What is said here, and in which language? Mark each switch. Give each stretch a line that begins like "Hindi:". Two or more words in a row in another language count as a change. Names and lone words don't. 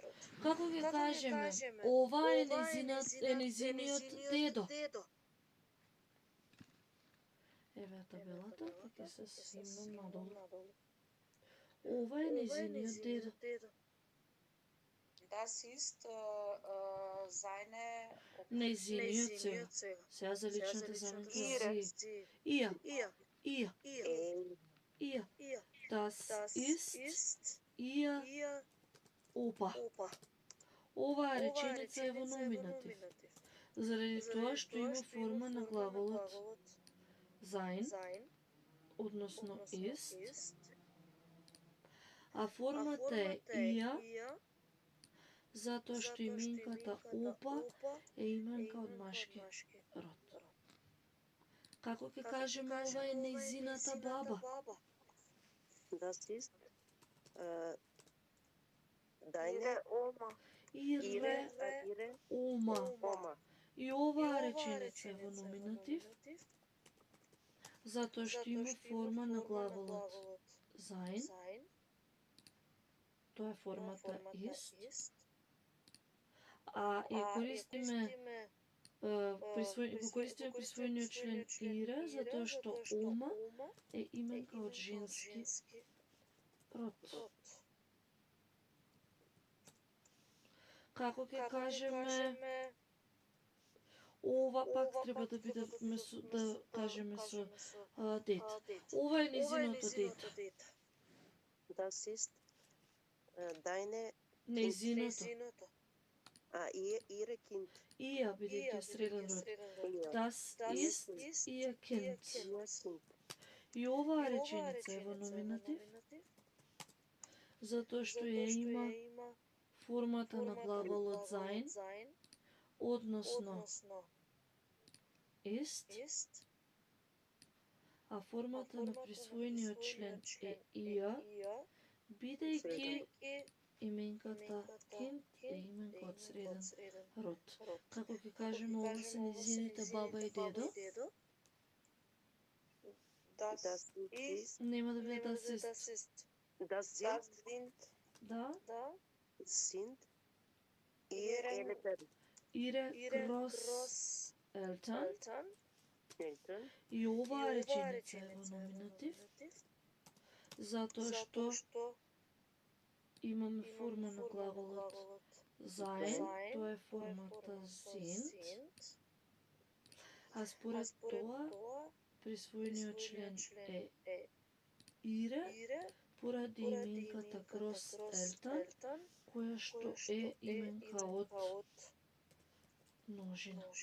Macedonian: Како ќе кажеме, ова е незиниот дедо. Еве табелата, ќе се симнам надолу. Ова е незиниот дедо.
German: Das ist Seine
Macedonian: Нејзиниот сега. Сега за личната заменка зи.
German: Ihr. Ihr. Ihr. Das ist ihr Opa.
Macedonian: Оваа реченица е во номинатив. Заради тоа што има форма на главолот sein, односно ist, а формата е ihr, затоа што именката Опа е именка од машки род. Како ќе кажеме ова е нејзината баба?
German: Das ist deine Oma. Ihre Oma. Oma.
Macedonian: И оваа реченица е во номинатив, затоа што има форма на главолот sein, тоа е формата ist, а ја користиме го користиме присвоениот член ihre, затоа што Oma е именка од женски род. Како ќе кажеме ова пак треба да биде да кажеме со дете. Ова е нејзиното дете.
German: Das ist deine
Macedonian: Нејзиното.
German: ihre Kind.
Macedonian: Ија бидејќи среден род.
German: Das ist ihr Kind. Ihr Kind.
Macedonian: И оваа реченица е во номинатив, затоа што ја има формата на главолот sein, односно ist, а формата на присвоениот член е ihr, бидејќи именката kind е именка од среден род. Како ќе кажеме ова се нејзините баба и дедо?
German: Das ist.
Macedonian: Нема да биде
German: das ist. Das Das sind sind.
Macedonian: Да?
German: sind ihre Ihre Großeltern. Eltern.
Macedonian: И оваа реченица е во номинатив, затоа што имаме форма на главолот sein, тоа е формата sind, а според тоа присвоениот член е ihre, поради именката Großeltern, која што е именка од множина.